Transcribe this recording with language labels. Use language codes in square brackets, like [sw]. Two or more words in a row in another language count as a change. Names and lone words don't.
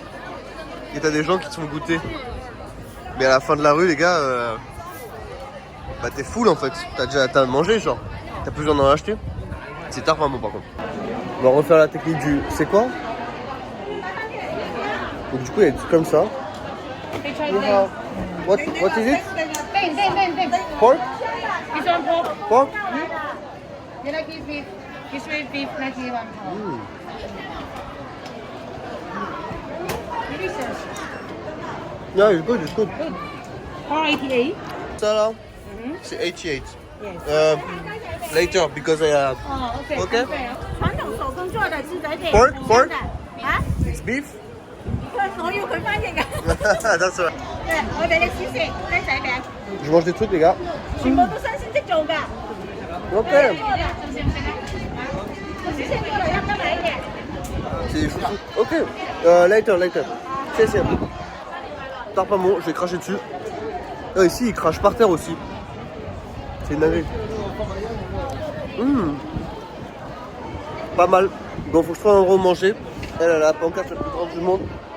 [fr] Et t'as des gens qui te font goûter. Mais à la fin de la rue, les gars, bah t'es full en fait. T'as mangé, genre. T'as plus besoin d'en acheter. C'est tard vraiment par contre. On va refaire la technique du... C'est quoi? Donc du coup, il y a des trucs comme ça. [en] What is it? Pork? This one pork. Pork? You like this beef? This with beef, 91 pound. Delicious. Yeah, it's good, it's good. 488. [fr] Ça là, c'est 88. [en] Yes. Later, because I have... Oh, okay. Okay. [yue] 傳統手工做的豬仔皮 [en] Pork, pork, [yue] 嚇， [en] it's beef. [yue] 我要佢翻譯嘅。 [en] That's right. [yue] 我俾你試食雞仔餅， [fr] Je mange des trucs, les gars. [yue] 全部都新鮮即做㗎。 Ok. 試食過嚟一得米嘅。 [fr] C'est des chouchous. Ok. Later. C'est. Tard pas bon, je vais cracher dessus. Ah, ici, il crache par terre aussi. C'est une dinguerie. Pas mal. Bon, faut que je trouve un endroit où manger. Elle a la pancarte la plus grande du monde.